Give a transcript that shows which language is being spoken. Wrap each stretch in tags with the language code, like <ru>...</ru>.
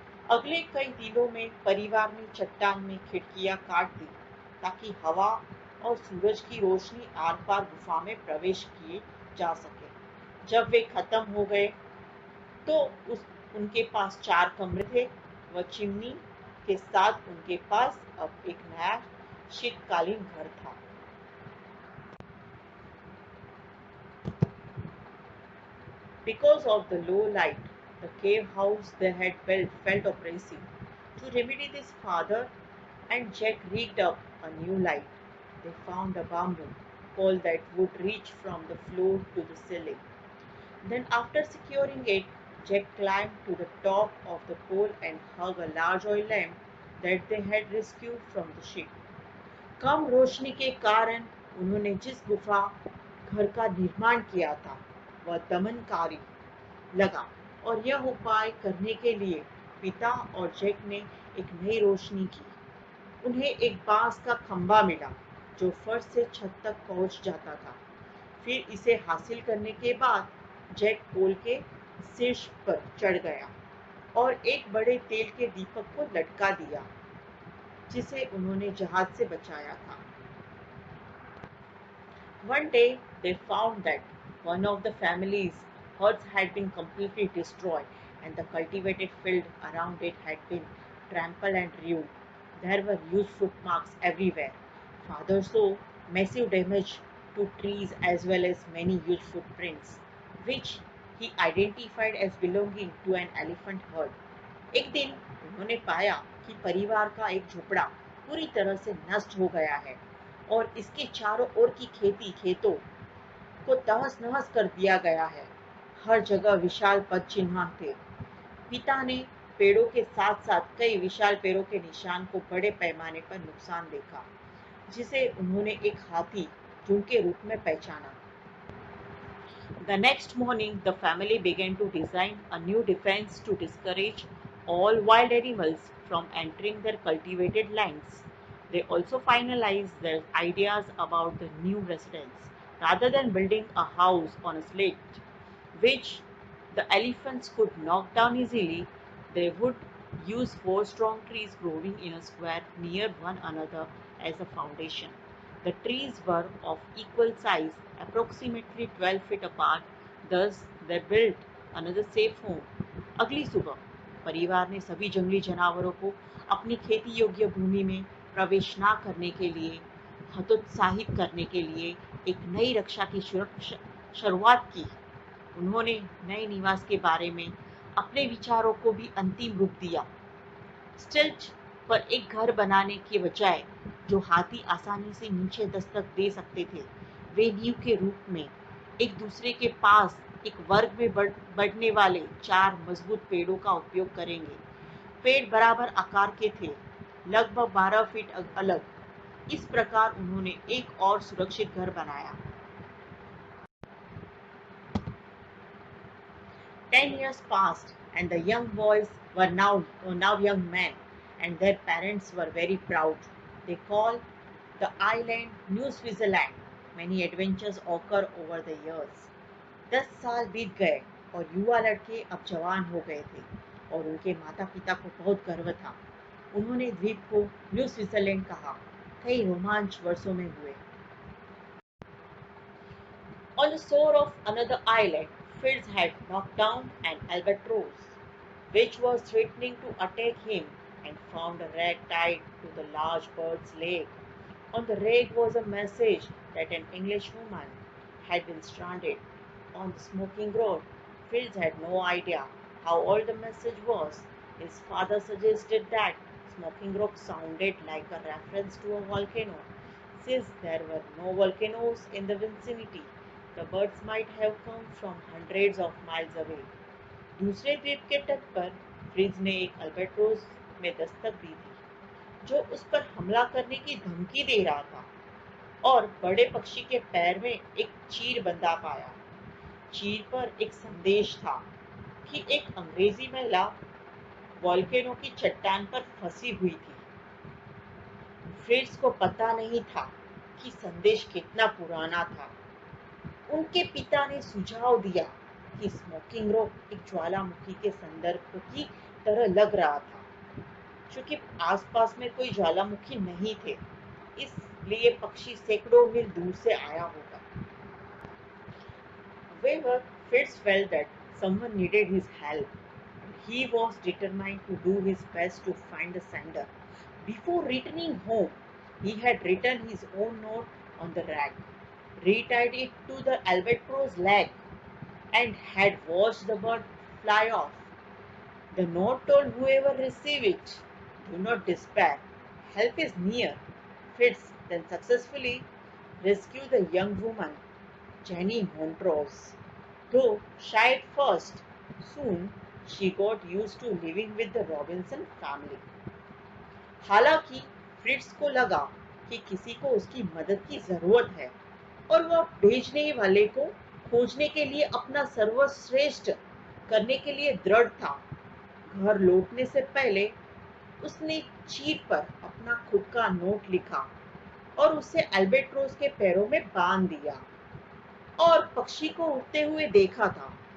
<hi>अगले कई दिनों में परिवार ने चट्टान में खिड़कियां काट दी ताकि हवा और सूरज की रोशनी आर पार गुफा में प्रवेश किए जा सके। जब वे खत्म हो गए तो उनके पास 4 कमरे थे। वह चिमनी के साथ उनके पास अब एक नया शीतकालीन घर था।</hi> <en>Because of the low light, the cave house they had built felt oppressive. To remedy this, father and Jack rigged up a new light. They found a bamboo pole that would reach from the floor to the ceiling. Then, after securing it, Jack climbed to the top of the pole and hung a large oil lamp that they had rescued from the ship.</en> <hi>कम रोशनी के कारण उन्होंने जिस गुफा घर का निर्माण किया था वह दमनकारी लगा और यह उपाय करने के लिए पिता और जैक ने एक नई रोशनी की। उन्हें एक बांस का खंभा मिला जो फर्श से छत तक पहुंच जाता था। फिर इसे हासिल करने के बाद जैक पोल के शीर्ष पर चढ़ गया और एक बड़े तेल के दीपक को लटका दिया जिसे उन्होंने जहाज से बचाया था।</hi> <en>One day they found that one of the family's huts had been completely destroyed and the cultivated field around it had been trampled and ruined. There were huge footmarks everywhere. Father saw massive damage to trees as well as many huge footprints, which he identified as belonging to an elephant herd.</en> <hi>एक दिन उन्होंने पाया कि परिवार का एक झोपड़ा पूरी तरह से नष्ट हो गया है और इसके चारों ओर की खेतों को तहस नहस कर दिया गया है। हर जगह विशाल पद चिन्ह थे। पिता ने पेड़ों के साथ साथ कई विशाल पेड़ों के निशान को बड़े पैमाने पर नुकसान देखा जिसे उन्होंने एक हाथी झुंड के रूप में पहचाना।</hi> <en>The next morning, the family began to design a new defense to discourage all wild animals from entering their cultivated lands. They also finalized their ideas about the new residence. Rather than building a house on a slate, which the elephants could knock down easily, they would use four strong trees growing in a square near one another as a foundation. The trees were of equal size, approximately 12 feet apart, thus they built another safe home.</en> <hi>अगली सुबह परिवार ने सभी जंगली जानवरों को अपनी खेती योग्य भूमि में प्रवेश न करने के लिए हतोत्साहित करने के लिए एक नई रक्षा की शुरुआत की। उन्होंने नए निवास के बारे में अपने विचारों को भी अंतिम रूप दिया। स्टिल्ट पर एक घर बनाने के बजाय जो हाथी आसानी से नीचे दस्तक दे सकते थे, वे नींव के रूप में एक दूसरे के पास एक वर्ग में बढ़ने वाले 4 मजबूत पेड़ों का उपयोग करेंगे। पेड़ बराबर आकार के थे, लगभग 12 फीट अलग। इस प्रकार उन्होंने एक और सुरक्षित घर बनाया।</hi> <en>10 years passed, and the young boys were now young men, and their parents were very proud. They called the island New Switzerland. Many adventures occur over the years.</en> <hi>10 साल बीत गए और युवा लड़के अब जवान हो गए थे और उनके माता पिता को बहुत गर्व था। उन्होंने द्वीप को न्यू स्विट्जरलैंड कहा। कई रोमांच वर्षों में हुए।</hi> <en>On the shore of another island, Fritz had knocked down an albatross, which was threatening to attack him, and found a rag tied to the large bird's leg. On the rag was a message that an Englishwoman had been stranded on the smoking road. Fritz had no idea how old the message was. His father suggested that Smoking Rock sounded like a reference to a volcano. Since there were no volcanoes in the vicinity, the birds might have come from hundreds of miles away.</en> <hi>दूसरे द्वीप के तट पर fridge ने एक albatross में दस्तक दी थी, जो उस पर हमला करने की धमकी दे रहा था, और बड़े पक्षी के पैर में एक चीर बंधा पाया। चीर पर एक संदेश था कि एक अंग्रेजी महिला वॉल्केनो की चट्टान पर फंसी हुई थी। फ्रिट्ज को पता नहीं था कि संदेश कितना पुराना था। उनके पिता ने सुझाव दिया कि स्मोकिंग रॉक एक ज्वालामुखी के संदर्भ की तरह लग रहा था। चूंकि आसपास में कोई ज्वालामुखी नहीं थे, इसलिए पक्षी सैकड़ों मील दूर से आया होगा।</hi> <en>However, Fritz felt that someone needed his help. He was determined to do his best to find the sender. Before returning home, he had written his own note on the rag, retied it to the albatross leg, and had watched the bird fly off. The note told whoever received it, "Do not despair. Help is near." Fritz then successfully rescued the young woman, Jenny Montrose. Though shy at first, soon she got used to living with the Robinson family.</en> <hi>हालांकि Fritz को लगा कि किसी को उसकी मदद की जरूरत है और वह भेजने वाले को खोजने के लिए अपना सर्वश्रेष्ठ करने के लिए दृढ़ था। घर लौटने से पहले उसने चीट पर अपना खुद का नोट लिखा और उसे अल्बाट्रोस के पैरों में बांध दिया और पक्षी को उड़ते हुए देखा था।</hi>